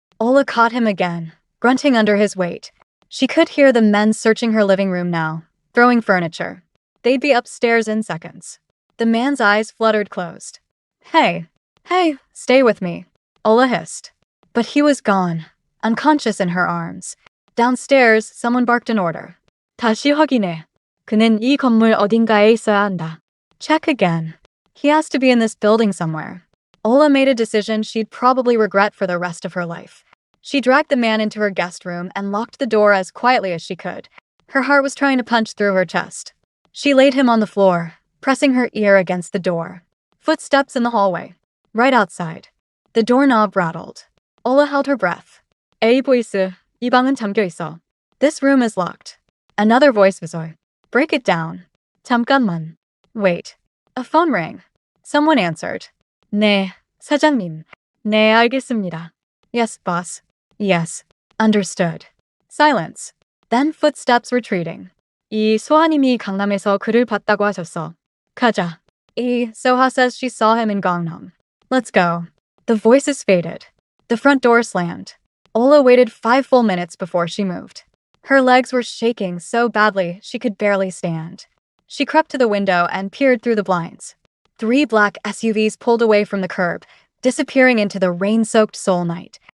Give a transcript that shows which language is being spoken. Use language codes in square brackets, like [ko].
[en] Ola caught him again, grunting under his weight. She could hear the men searching her living room now, throwing furniture. They'd be upstairs in seconds. The man's eyes fluttered closed. Hey, stay with me, Ola hissed. But he was gone, unconscious in her arms. Downstairs, someone barked an order. [ko] 다시 확인해. 그는 이 건물 어딘가에 있어야 한다. [en] Check again. He has to be in this building somewhere. Ola made a decision she'd probably regret for the rest of her life. She dragged the man into her guest room and locked the door as quietly as she could. Her heart was trying to punch through her chest. She laid him on the floor, pressing her ear against the door. Footsteps in the hallway. Right outside. The doorknob rattled. Ola held her breath. [ko] 에이 보이스, 이 방은 잠겨 있어. [en] This room is locked. Another voice was break it down. [ko] 잠깐만. [en] Wait. A phone rang. Someone answered. [ko] 네, 사장님. 네, 알겠습니다. [en] Yes, boss. Yes. Understood. Silence. Then footsteps retreating. [ko] 이 소하님이 강남에서 그를 봤다고 하셨어. 가자. [en] Soha says she saw him in Gangnam. Let's go. The voices faded. The front door slammed. Ola waited 5 full minutes before she moved. Her legs were shaking so badly she could barely stand. She crept to the window and peered through the blinds. 3 black SUVs pulled away from the curb, disappearing into the rain-soaked Seoul night.